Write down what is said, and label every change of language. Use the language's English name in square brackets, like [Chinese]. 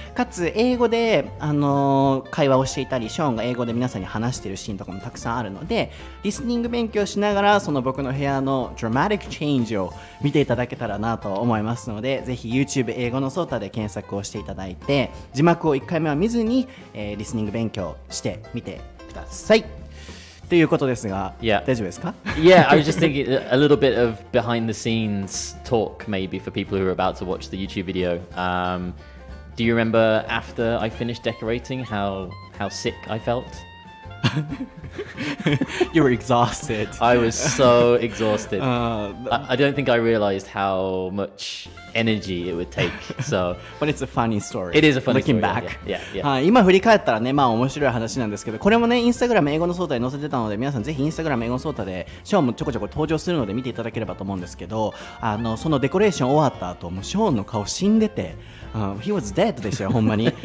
[Japanese] かつ英語で、会話をしていたり、ショーンが英語で皆さんに話しているシーンとかもたくさんあるので、リスニング勉強しながらその僕の部屋のドラマティックチェンジを見ていただけたらなと思いますので、ぜひ YouTube 英語のソータで検索をしていただいて、字幕を1回目は見ずに、リスニング勉強してみてくださいということですが、大丈夫ですか？ [English] Yeah, I was just thinking a little bit of behind the scenes talk maybe for people who are about to watch the YouTube video. Do you remember after I finished decorating how sick I felt? You were exhausted. I was so exhausted. I don't think I realized how much energy it would take. So, but it's a funny story. It is a funny Looking back. Yeah. [Japanese] 今振り返ったらね、面白い話なんですけど、これもね、インスタグラム英語のソータに載せてたので、皆さんぜひインスタグラム英語のソータでショーンもちょこちょこ登場するので見ていただければと思うんですけど、そのデコレーション終わった後、もうショーンの顔死んでて、 [English] He was dead [Japanese] でしたよ、ほんまに。